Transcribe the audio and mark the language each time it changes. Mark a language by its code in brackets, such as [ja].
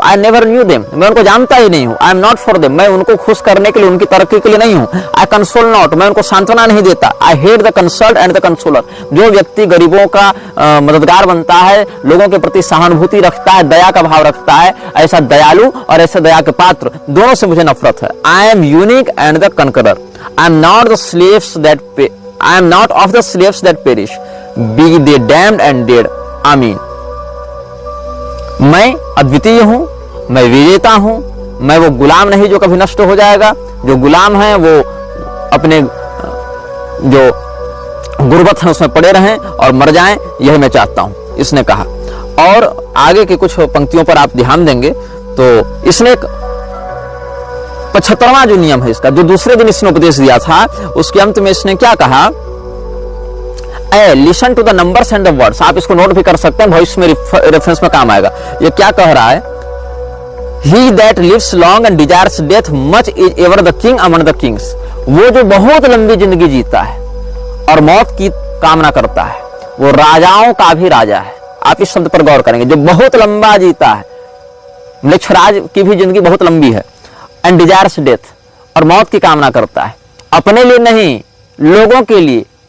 [en] I never knew them, [hi] मैं उनको जानता ही नहीं हूँ। [en] I am not for them, [hi] मैं उनको खुश करने के लिए, उनकी तरक्की के लिए नहीं हूँ। [en] I console not, [hi] मैं उनको सांत्वना नहीं देता। [en] I hate the consult and the consoler, [hi] जो व्यक्ति गरीबों का मददगार बनता है, लोगों के प्रति सहानुभूति रखता है, दया का भाव रखता है, ऐसा दयालु और ऐसे दया के पात्र, दोनों से मुझे नफरत है। [en] I am unique and the conqueror, I am not the slaves that I am not of the slaves that perish, be they damned and dead. [hi] आमीन। मैं अद्वितीय हूं, मैं विजेता हूं, मैं वो गुलाम नहीं जो कभी नष्ट हो जाएगा। जो गुलाम है वो अपने जो गुर्बत है उसमें पड़े रहें और मर जाएं, यही मैं चाहता हूं, इसने कहा। और आगे की कुछ पंक्तियों पर आप ध्यान देंगे तो इसने एक 75वां जो नियम है इसका, जो दूसरे दिन इसने उपदेश दिया था, उसके अंत में इसने क्या कहा? [en] Listen to the numbers and the words. [hi] आप इसको नोट भी कर सकते हैं, भविष्य में रेफरेंस में काम आएगा। ये क्या कह रहा है? [en] He that lives long and desires death much is ever the king among the kings। [hi] वो जो बहुत लंबी जिंदगी जीता है और मौत की कामना करता है, वो राजाओं का भी राजा है। आप इस शब्द पर गौर करेंगे, जो बहुत लंबा जीता है। म्लेच्छराज की भी जिंदगी बहुत लंबी है। [en] and desires death, [hi] और मौत की कामना करता है, अपने लिए नहीं, लोगों के लिए।